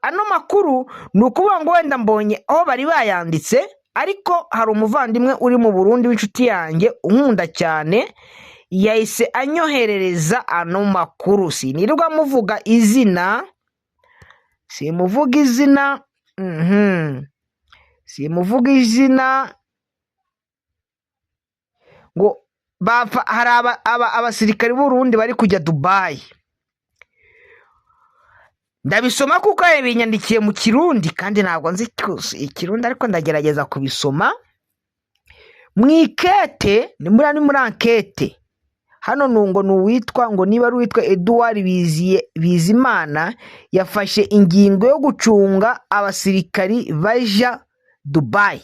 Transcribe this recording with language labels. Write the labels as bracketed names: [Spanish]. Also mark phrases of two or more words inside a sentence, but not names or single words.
[Kinyarwanda] Ano makuru ni ukuvuga ngo wenda mbonye aho bari bayanditse, ariko hari umuvandimwe uri mu Burundi w'inshuti yanjye unkunda cyane, yahise anyoherereza ano makuru. Sinirwa muvuga izina, simuvuga izina ngo hari abasirikari b'Urundi bari kujya Dubai. Ndabisoma kuko yabinyandikiye mu Kirundi kandi ntabwo nzi Ikirundi, ariko ndagerageza kubisoma. Mwikete ni muri ankete hano nungo nuwitwa ngo niba ari uwitwa Edouard Bizimana yafashe ingingo yo gucunga abasirikari baja Dubai.